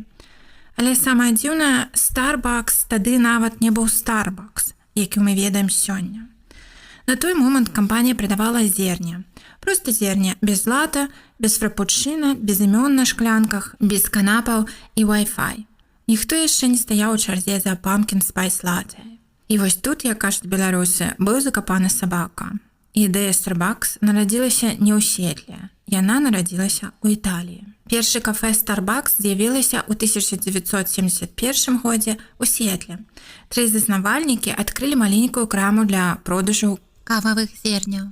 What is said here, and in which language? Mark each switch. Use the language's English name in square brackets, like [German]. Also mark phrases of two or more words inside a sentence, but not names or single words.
[Belarusian] Але самае дзіўнае, Starbucks тады нават не быў Starbucks, які мы ведаем сёння. На той момант кампанія прадавала зерне. Проста зерне, без лата, без фрапучына, без імён на шклянках, без канапаў і Wi-Fi. Ніхто яшчэ не стаяў у чарзе за [English] pumpkin spice latte. [Belarusian] І вось тут, як кажуць беларусы, быў закапаны сабака. Ідэя Starbucks нарадзілася не ў Сетле, яна нарадзілася ў Італіі. Першы кафе Starbucks з'явілася ў 1971 годзе ў Сетле. Тры заснавальнікі адкрылі маленькую краму для продажу кававых зерняў.